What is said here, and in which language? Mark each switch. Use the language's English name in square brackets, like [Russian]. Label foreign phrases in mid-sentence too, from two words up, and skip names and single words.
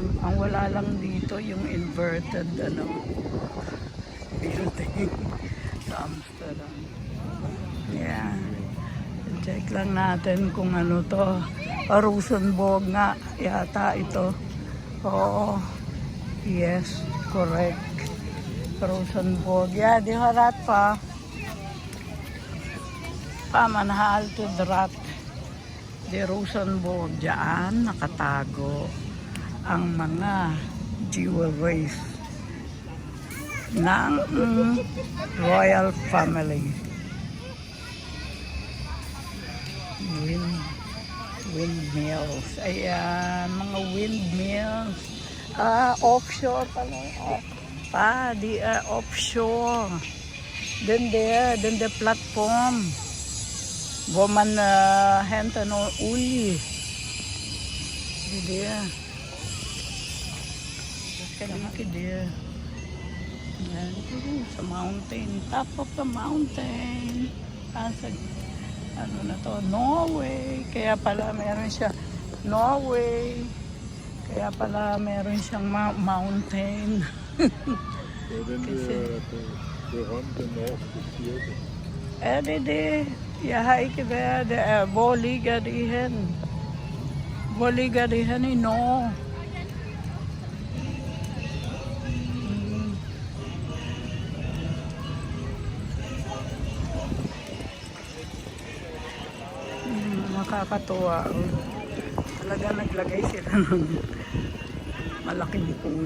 [Filipino] Ang wala lang dito yung inverted building sa Amsterdam. [English] Yeah. [Filipino] Check lang natin kung ano to. Rosenborg nga yata ito. Oo. [English] Yes, correct. Rosenborg. Ja, die har rätt pa. Pamanhalted rat. [Filipino] Di Rosenborg. Diyan nakatago ang mga jewelries ng [English] royal family. [Filipino] Windmills. Ayan, mga windmills. Offshore pala. [English] Offshore. Then the platform. [Danish] Hvor man henter noget olie. Det er der. Ikke der. [Filipino] Yan, sa mountain. [English] Top of the mountain. [Filipino] Ano na to? Norway. Kaya pala meron siya. Norway. Kaya pala meron siyang mountain. [Danish] Det er den der berømte norske kirke. Er det det? Jeg har ikke været der. Hvor ligger de hen? Hvor ligger de hen i Norge? [Filipino] Nakakatuwa. Talaga naglagay sila ng malaking puno.